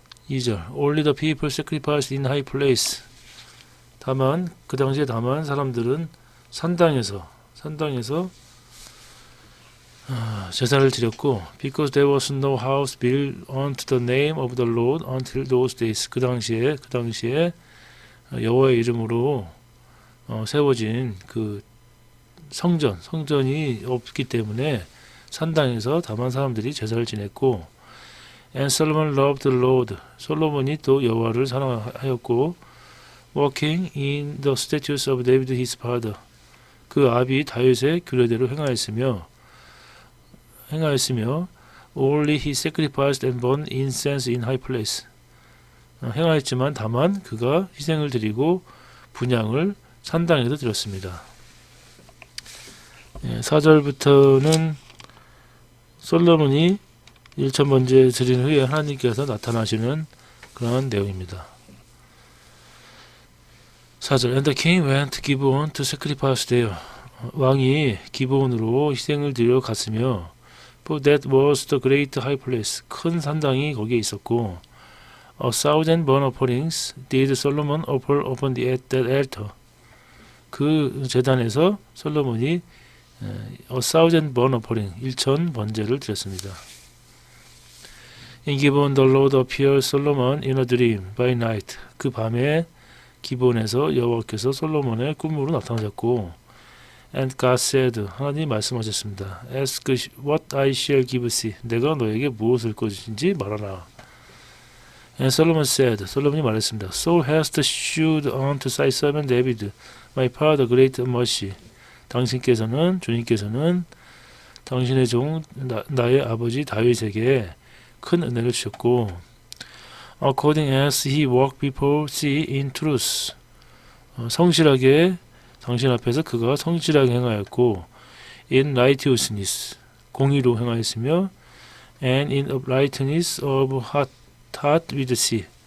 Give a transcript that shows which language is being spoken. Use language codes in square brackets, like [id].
[en] 2절 Only the people sacrificed in high place. [ko] 다만 그 당시에 사람들은 산당에서 제사를 드렸고 [en] because there was no house built unto the name of the Lord until those days. [ko] 그 당시에 여호와의 이름으로 세워진 그 성전이 없기 때문에 산당에서 다만 사람들이 제사를 지냈고 [en] And Solomon loved the Lord. [ko] 솔로몬이 또 여호와를 사랑하였고 [en] walking in the statutes of David his father. [ko] 그 아비 다윗의 규례대로 행하였으며 [en] only he sacrificed and burned incense in high place. [ko] 행하였지만 다만 그가 희생을 드리고 분향을 산당에서 드렸습니다. 4절부터는 솔로몬이 1천 번제 드린 후에 하나님께서 나타나시는 그런 내용입니다. [en] 4절 And the king went to Gibeon to sacrifice there. [ko] 왕이 기브온으로 희생을 드려 갔으며 [en] For that was the great high place. [ko] 큰 산당이 거기에 있었고 [en] A thousand burnt offerings did Solomon offer upon that altar. [ko] 그 제단에서 솔로몬이 [en] A thousand burnt offering [ko] 1천 번제를 드렸습니다. [en] In Gibeon the Lord appeared Solomon in a dream by night. [ko] 그 밤에 기브온에서 여호와께서 솔로몬의 꿈으로 나타나셨고 [en] And God said, [ko] 하나님 말씀하셨습니다. [en] Ask what I shall give thee. [ko] 내가 너에게 무엇을 것인지 말하라. [en] And Solomon said, [ko] 솔로몬이 말했습니다. [en] So hast shewed unto thy servant David, my father, great mercy. [ko] 주님께서는 당신의 종 나의 아버지 다윗에게 큰 은혜를 주셨고 [en] according as he walked before thee in truth. [ko] 성실하게 당신 앞에서 그가 성실하게 행하였고 [en] in righteousness [ko] 공의로 행하였으며 [en] and in uprightness of heart with thee.